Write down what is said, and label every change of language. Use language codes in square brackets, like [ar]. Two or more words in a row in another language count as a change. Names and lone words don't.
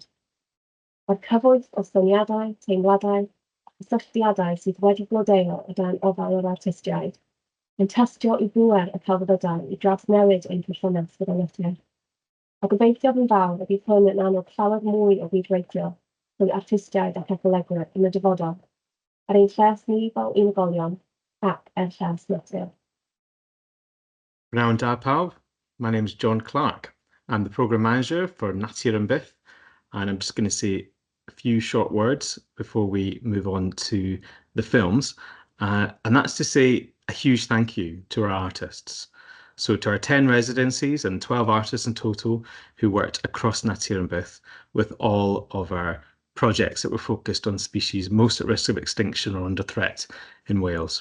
[cy] Mae'r cyfoeth o syniadau, teimladau a cysylltiadau sydd wedi blodeuo o dan ofal o'r artistiaid yn testio i bŵer y celfyddydau i drawsnewid ein perthynas gyda natur. A gobeithio yn fawr y bydd hwn yn annog llawer mwy o fydweithio rhwng artistiaid ac ecolegwyr yn y dyfodol, ar ein lles ni fel unigolion ac er lles natur. Pnawn da pawb, [en] my name is John Clark. I'm the Programme Manager for Natur and Byth, and I'm just going to say a few short words before we move on to the films. And that's to say a huge thank you to our artists. So to our 10 residencies and 12 artists in total who worked across Natur and Byth with all of our projects that were focused on species most at risk of extinction or under threat in Wales.